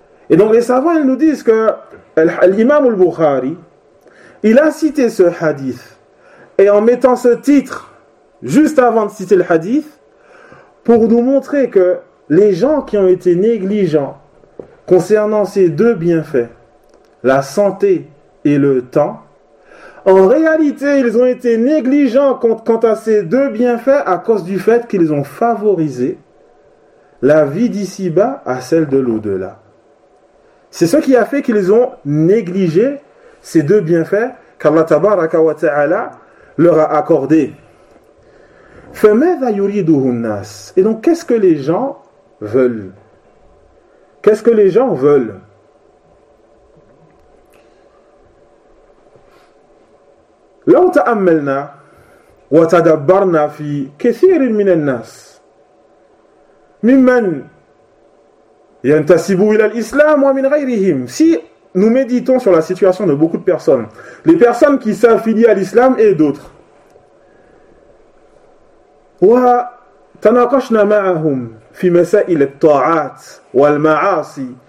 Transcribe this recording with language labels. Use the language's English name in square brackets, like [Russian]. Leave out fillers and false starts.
[French] Et donc les savants ils nous disent que l'imam al-Bukhari il a cité ce hadith et en mettant ce titre juste avant de citer le hadith pour nous montrer que les gens qui ont été négligents concernant ces deux bienfaits, la santé et le temps, en réalité, ils ont été négligents quant à ces deux bienfaits à cause du fait qu'ils ont favorisé la vie d'ici-bas à celle de l'au-delà. C'est ce qui a fait qu'ils ont négligé ces deux bienfaits qu'Allah tabaraka wa ta'ala leur a accordés. [Arabic] فَمَذَا يُرِيدُهُ النَّاسِ. [French] Et donc, qu'est-ce que les gens veulent? Qu'est-ce que les gens veulent? [Arabic] لو تأملنا وتدبرنا في كثير من الناس ممن Yantasibu ila l'islam wa min ghayrihim. [French] Si nous méditons sur la situation de beaucoup de personnes, les personnes qui s'affilient à l'islam et d'autres. [Arabic] Wa tanaqashna ma'ahum fi masa'il at-ta'at wal ma'asi.